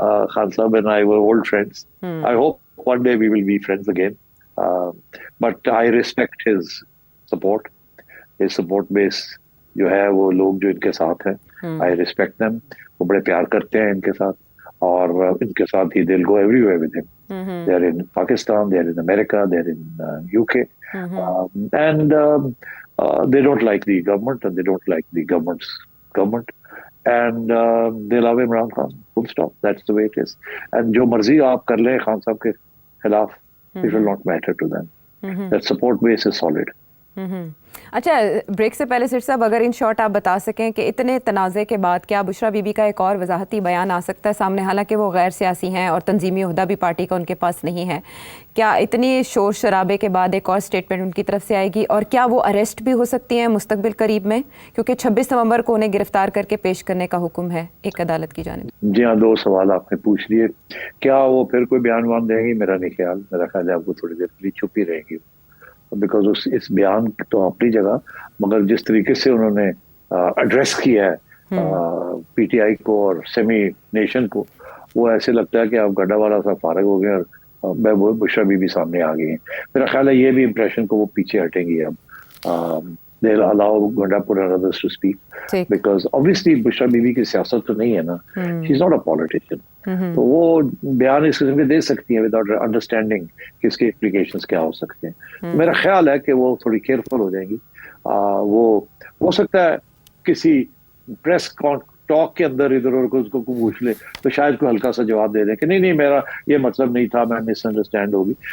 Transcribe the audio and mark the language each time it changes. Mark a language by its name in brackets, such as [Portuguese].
[English] خان صاحب and I were old friends. I hope one day we will be friends again. But I respect his support. His support base [Urdu] جو ہے, وہ لوگ جو ان کے ساتھ ہیں, [English] I respect them. [Urdu] وہ بڑے پیار کرتے ہیں ان کے ساتھ, اور ان کے ساتھ ہی [English] They will go everywhere with them. They are in Pakistan, they are in America, دے are ان UK, and they don't like the government and they don't like the government's government, and they love Imran Khan, full stop. That's the way it is. And [Urdu] جو مرضی آپ کر لیں خان صاحب کے خلاف, [English] it will not matter to them. That support base is solid. [Urdu] اچھا, break سے پہلے سر صاحب اگر [English] in short [Urdu] آپ بتا سکیں کہ اتنے تنازع کے بعد کیا بشرا بی بی کا ایک اور وضاحتی بیان آ سکتا ہے سامنے, حالانکہ وہ غیر سیاسی ہیں اور تنظیمی عہدہ بھی پارٹی کا ان کے پاس نہیں ہے. کیا اتنی شور شرابے کے بعد ایک اور اسٹیٹمنٹ ان کی طرف سے آئے گی, اور کیا وہ اریسٹ بھی ہو سکتی ہیں مستقبل قریب میں, کیونکہ 26 نومبر کو انہیں گرفتار کر کے پیش کرنے کا حکم ہے ایک عدالت کی جانب. جی ہاں, 2 سوال آپ نے پوچھ لیے. کیا وہ پھر کوئی بیان وان دیں گی؟ میرا نہیں خیال. میرا خیال ہے آپ کو تھوڑی دیر کے لیے چھپ ہی رہیں گی, بیکاز اس بیان تو اپنی جگہ, مگر جس طریقے سے انہوں نے ایڈریس کیا ہے پی ٹی آئی کو اور سیمی نیشن کو, وہ ایسے لگتا ہے کہ آپ گڈھا والا سا فارغ ہو گئے اور بشرا بی بی سامنے آ گئی ہیں. میرا خیال ہے یہ بھی امپریشن کو وہ پیچھے ہٹیں گی. [English] اب they'll allow Gandapur and others to speak, because obviously [Urdu] Bushra be be کی سیاست تو نہیں ہے نا, [English] she's not a politician. [Urdu] تو وہ بیان اس قسم کے دے سکتی ہیں [English] without understanding [Urdu] کہ اس کے implications کیا ہو سکتے ہیں. میرا خیال ہے کہ وہ تھوڑی کیئرفل ہو جائیں گی. وہ ہو سکتا ہے کسی پریس ٹاک کے اندر ادھر اور اس کو پوچھ لے تو شاید کوئی ہلکا سا جواب دے دیں کہ نہیں میرا یہ مطلب نہیں تھا, میں مس انڈرسٹینڈ ہوگی.